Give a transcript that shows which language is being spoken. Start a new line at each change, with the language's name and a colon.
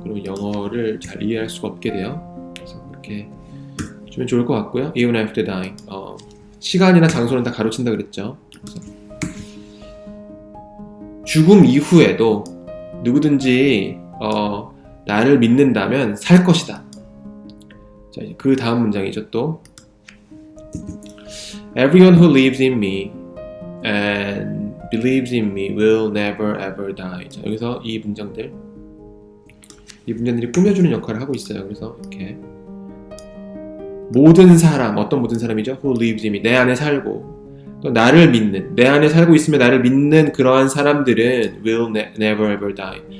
Korean: 그러면 영어를 잘 이해할 수가 없게 돼요. 그래서 그렇게 주면 좋을 것 같고요.
English: Even after dying.
Korean: 시간이나 장소는 다 가로친다 그랬죠. 그래서 죽음 이후에도 누구든지 나를 믿는다면 살 것이다. 자, 그 다음 문장이죠.
English: 또 Everyone who lives in me and believes in me will never ever die.
Korean: 자, 여기서 이 문장들이 꾸며주는 역할을 하고 있어요. 그래서 이렇게 모든 사람, 어떤 모든 사람이죠?
English: Who lives in me,
Korean: 내 안에 살고 또 나를 믿는, 내 안에 살고 있으며 나를 믿는 그러한 사람들은
English: will never ever die.